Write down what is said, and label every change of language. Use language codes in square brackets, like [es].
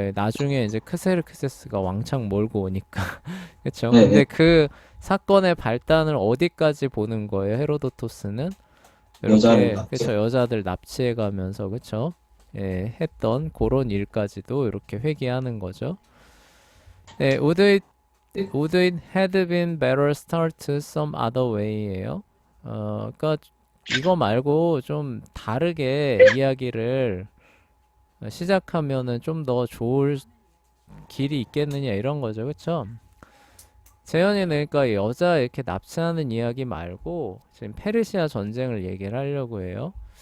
[ko] 나중에 이제 크세르크세스가 왕창 몰고 오니까 그렇죠. 네, 근데 네. 그 사건의 발단을 어디까지 보는 거예요? 헤로도토스는 여자를 이렇게 납치. 그렇죠. 여자들 납치해 가면서 그렇죠. 했던 그런 일까지도 이렇게 회귀하는 거죠. 네, [en] would it had been better start some other way예요. [ko] 그러니까 이거 말고 좀 다르게 이야기를 시작하면은 좀 더 좋을 길이 있겠느냐 이런 거죠. 그쵸? 재현이는 그러니까 여자 이렇게 납치하는 이야기 말고 지금 페르시아 전쟁을 얘기를 하려고 해요.